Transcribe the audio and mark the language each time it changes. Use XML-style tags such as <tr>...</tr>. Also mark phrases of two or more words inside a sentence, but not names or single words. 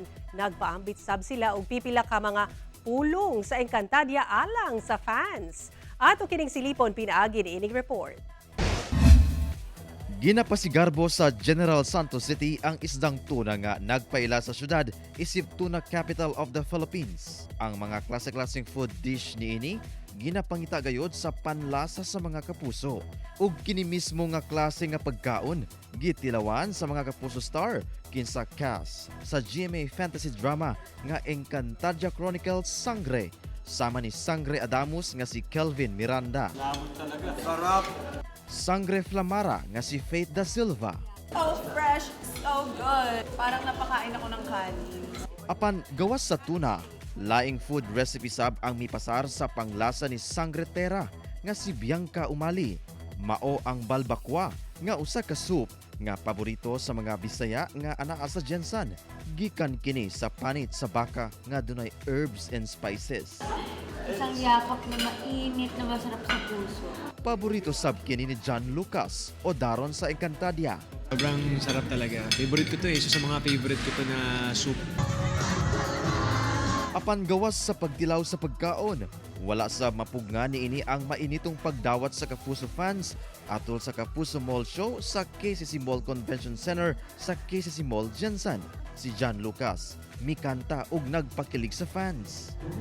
<ceb>Nagpaambit sab sila og pipila ka mga pulong sa Encantadia alang sa fans. Ato kining silipon pinaagi ni ining report. Ginapasigarbo sa General Santos City ang isdang tuna nga nagpaila sa syudad isip</ceb> <en>tuna capital of the Philippines.</en> <ceb>Ang mga klase-klaseng</ceb> <en>food dish</en> <ceb>niini ginapangita gayod sa panlasa sa mga kapuso. Ug kini mismo nga klase nga pagkaon gitilawan sa mga kapuso star kinsa cast sa GMA</ceb> <en>fantasy drama</en> <ceb>nga Encantadia Chronicles Sangre. Sama ni Sangre Adamus nga si Kelvin Miranda.</ceb> <tl>Lamon talaga. Sarap.</tl> <ceb>Sangre Flamara nga si Faith Da Silva.</ceb> <en>So fresh, so good.</en> <tl>Parang napakain ako ng kanin.</tl> <ceb>Apan gawas sa tuna, laing</ceb> <en>food recipe</en> <ceb>sab ang mipasar sa panglasa ni Sangre Terra nga si Bianca Umali. Mao ang balbakwa nga usa ka soup nga paborito sa mga Bisaya nga anaa sa Gensan. Gikan kini sa panit sa baka nga dunay</ceb> <en>herbs and spices.</en> <tl>Isang yakap na mainit na masarap sa puso.</tl> <ceb>Paborito sab kini ni John Lucas o daron sa Encantadia.</ceb> <tl>Sobrang sarap talaga. Favorite ko to eh. Isa sa mga favorite ko to na soup.</tl> <ceb>Apan gawas sa pagtilaw sa pagkaon, wala sa mapugna niini ang mainitong pagdawat sa Kapuso fans atol sa Kapuso Mall Show sa KCC Mall Convention Center sa KCC Mall Gensan. Si John Lucas mikanta ug nagpakilig sa fans.</ceb>